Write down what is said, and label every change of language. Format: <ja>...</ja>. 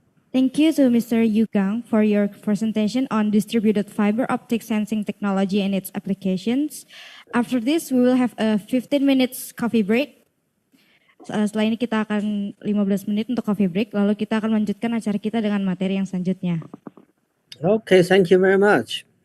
<en>Thank you to Mr. Yugang for your presentation on distributed fiber optic sensing technology and its applications. After this, we will have a 15 minutes coffee break.</en> <id>Setelah ini kita akan 15 menit untuk coffee break, lalu kita akan melanjutkan acara kita dengan materi yang selanjutnya.</id> <en>Okay, thank you very much.</en>